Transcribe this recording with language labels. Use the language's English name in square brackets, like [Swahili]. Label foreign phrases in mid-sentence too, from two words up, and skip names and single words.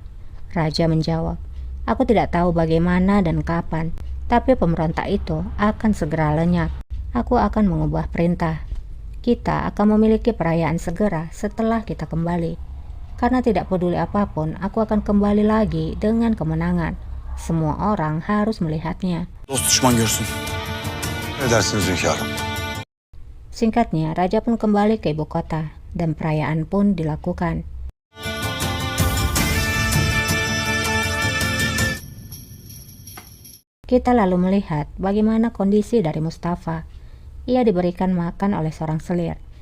[Indonesian] Raja menjawab, aku tidak tahu bagaimana dan kapan, tapi pemberontak itu akan segera lenyap. Aku akan mengubah perintah. Kita akan memiliki perayaan segera setelah kita kembali. Karena tidak peduli apapun, aku akan kembali lagi dengan kemenangan. Semua orang harus melihatnya. [Turkish] Dost düşman görsün. Ne dersiniz hünkârım? [Indonesian] Singkatnya, raja pun kembali ke ibu kota dan perayaan pun dilakukan. Kita lalu melihat bagaimana kondisi dari Mustafa. Ia diberikan makan oleh seorang selir.